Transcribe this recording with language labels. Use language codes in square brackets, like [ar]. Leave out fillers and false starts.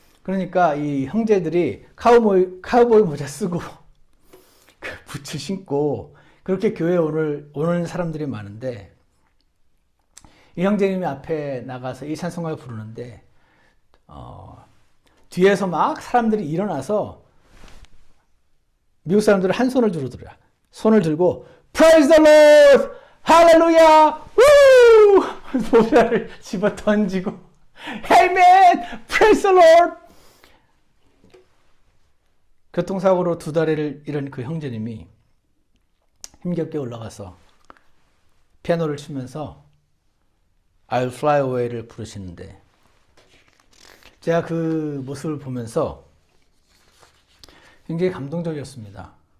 [ko] 그러니까 이 형제들이 카우보이 모자 쓰고 부츠 신고 그렇게 교회에 오는 사람들이 많은데 이 형제님이 앞에 나가서 이 찬송가를 부르는데 뒤에서 막 사람들이 일어나서 미국 사람들은 한 손을 들더라. 손을 들고 [en] Praise the Lord! Hallelujah! Woo! [ko] 모자를 집어 던지고 [en] Amen! Praise the Lord! [ko] 교통사고로 두 다리를 잃은 그 형제님이 힘겹게 올라가서 피아노를 치면서 I'll Fly Away를 부르시는데, 제가 그 모습을 보면서 굉장히 감동적이었습니다.